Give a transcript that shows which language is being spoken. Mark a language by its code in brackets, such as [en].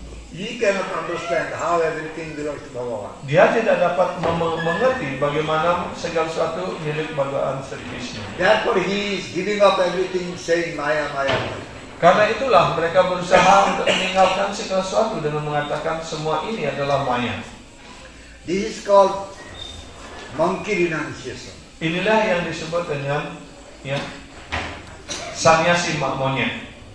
[en] he cannot understand how everything belongs to Bhagavan. [id] dia tidak dapat mengerti bagaimana segala sesuatu milik Bhagavan Sri Krishna. [en] Therefore he is giving up everything, saying Maya, Maya, Maya. [id] Karena itulah mereka berusaha untuk meninggalkan segala sesuatu dengan mengatakan semua ini adalah maya. [en] This is called monkey renunciation. [id] Inilah yang disebut dengan sannyasi monyet.